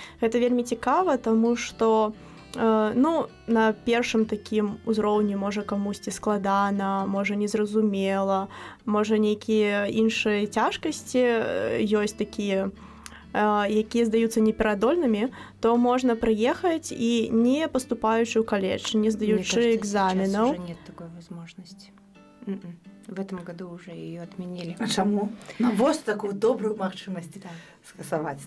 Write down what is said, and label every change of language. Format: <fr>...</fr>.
<be>Гэта вельмі цікава, таму што на першым такім узроўні можа камусьці складана, можа незразумела, можа нейкія іншыя цяжкасці ёсць такія, якія здаюцца неперадольнымі, то можна прыехаць і не паступаючы ў каледж, не здаючы экзаменаў.</be> <ru>Сейчас уже нет такой возможности. В этом году уже ее отменили.</ru> <be>А чаму? Навошта такую добрую магчымасць скасаваць?</be>